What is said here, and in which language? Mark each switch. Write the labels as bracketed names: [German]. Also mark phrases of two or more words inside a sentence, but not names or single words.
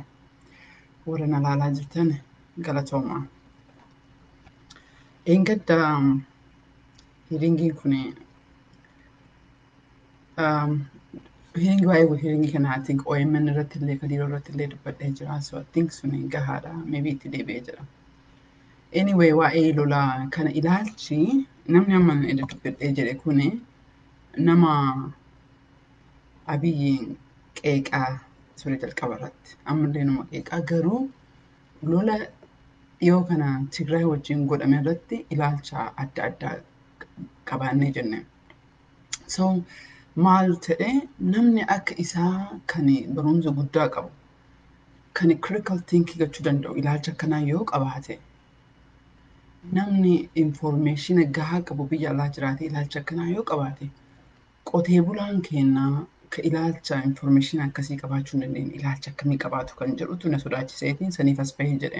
[Oromo] Warra na ilaalaa jirtan galatoomaa. Engadda hiringiin kun hiringi waa'ee hiringii kana [English] I think [Oromo] OMN irratti illee Kadiiroo irratti illee dubbadhee jira. [English] So I think [Oromo] suni gahaadha. Maybe itti deebi'ee jira. Anyway, waa'ee lolaa kana ilaalchi namni amma dubbadhee jedhe kuni nama Abiyyiin qeeqaa ture jalqaba irratti. Ammallee nama qeeqaa garuu lola dhiyoo kana Tigraay wajjin godhame irratti ilaalcha adda addaa qabaannee jenne. So maal ta'e namni akka isaa kan barumsa guddaa qabu kan [English] critical thinking [Oromo] gochuu danda'u ilaalcha akkanaa yoo qabaate namni information gahaa qabu biyya alaa jiraate ilaalcha akkanaa yoo qabaate qotee bulaan kennaa ka ilaalcha information akkasii qabaachuu hin dandeenye ilaalcha akkamii qabaatu kan jedhutu na sodaachiseetiin saniif as bahee jedhe.